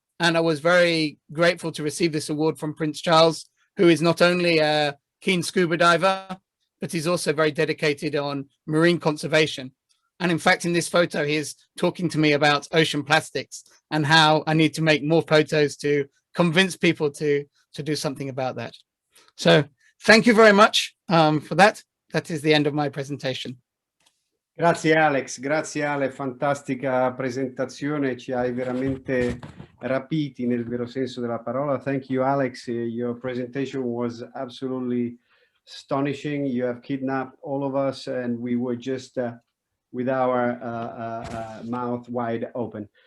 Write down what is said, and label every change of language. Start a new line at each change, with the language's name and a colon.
English: And I was very grateful to receive this award from Prince Charles, who is not only a keen scuba diver, but he's also very dedicated on marine conservation. And in fact, in this photo, he's talking to me about ocean plastics and how I need to make more photos to convince people to do something about that. So thank you very much for that. That is the end of my presentation.
Italian: Grazie Alex, grazie Ale, fantastica presentazione, ci hai veramente rapiti nel vero senso della parola.
English: Thank you Alex, your presentation was absolutely astonishing. You have kidnapped all of us and we were just with our mouth wide open.